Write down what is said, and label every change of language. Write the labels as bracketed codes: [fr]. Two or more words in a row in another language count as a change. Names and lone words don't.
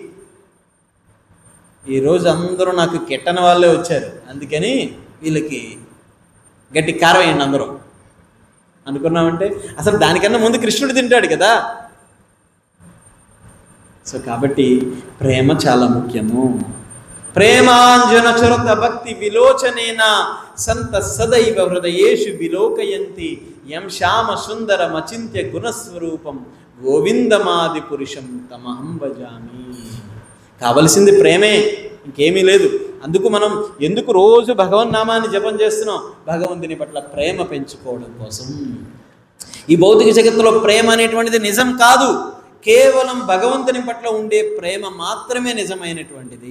[te] ఈరోజు అందరూ నాకు కెట్టని వాళ్ళే వచ్చారు, అందుకని వీళ్ళకి గట్టి కారం వేయండి అందరూ అనుకున్నామంటే అసలు దానికన్నా ముందు కృష్ణుడు తింటాడు కదా. సో కాబట్టి ప్రేమ చాలా ముఖ్యము. [sa] ప్రేమాంజన చరుత భక్తి విలోచనేన సంత సదైవ హృదయేషు విలోకయంతి యం శ్యామ సుందరం అచింత్య గుణస్వరూపం గోవిందమాది పురుషం తమహం భజామి. [te] కావలసింది ప్రేమే, ఇంకేమీ లేదు. అందుకు మనం ఎందుకు రోజు భగవన్నామాన్ని జపం చేస్తున్నాం? భగవంతుని పట్ల ప్రేమ పెంచుకోవడం కోసం. ఈ భౌతిక జగత్తులో ప్రేమ అనేటువంటిది నిజం కాదు, కేవలం భగవంతుని పట్ల ఉండే ప్రేమ మాత్రమే నిజమైనటువంటిది.